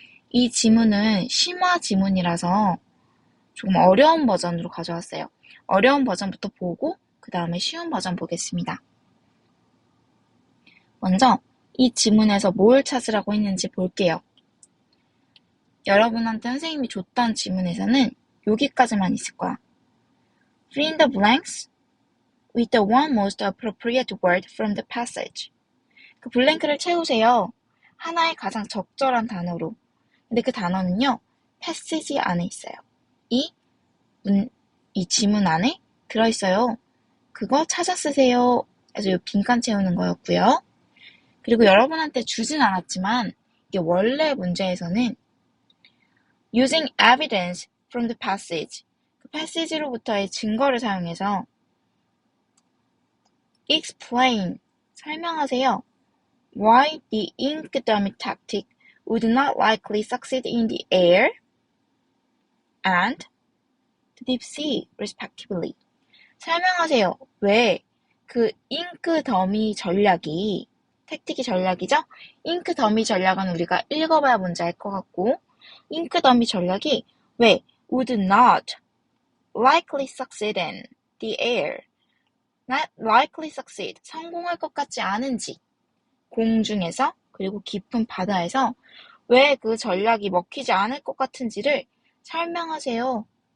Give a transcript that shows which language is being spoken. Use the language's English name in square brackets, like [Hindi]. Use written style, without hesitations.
[Korean] 이 지문은 심화 지문이라서 조금 어려운 버전으로 가져왔어요. 어려운 버전부터 보고 그 다음에 쉬운 버전 보겠습니다. 먼저 이 지문에서 뭘 찾으라고 했는지 볼게요. 여러분한테 선생님이 줬던 지문에서는 여기까지만 있을 거야. [English] Fill in the blanks with the one most appropriate word from the passage. [Korean] 그 블랭크를 채우세요. 하나의 가장 적절한 단어로. 근데 그 단어는요, passage 안에 있어요. 이 지문 안에 들어있어요. 그거 찾아 쓰세요. 그래서 이 빈칸 채우는 거였고요. 그리고 여러분한테 주진 않았지만 이게 원래 문제에서는 [English] using evidence from the passage, [Korean] 그 passage로부터의 증거를 사용해서 explain, 설명하세요. [English] Why the ink-dummy tactic would not likely succeed in the air and the deep sea, respectively. [Korean] 설명하세요. 왜 그 잉크 더미 전략이, 택틱이 전략이죠? 잉크 더미 전략은 우리가 읽어봐야 뭔지 알 것 같고, 잉크 더미 전략이 왜 [English] would not likely succeed in the air, [Korean] not likely succeed, 성공할 것 같지 않은지, 공중에서 그리고 깊은 바다에서 왜 그 전략이 먹히지 않을 것 같은지를 설명하세요.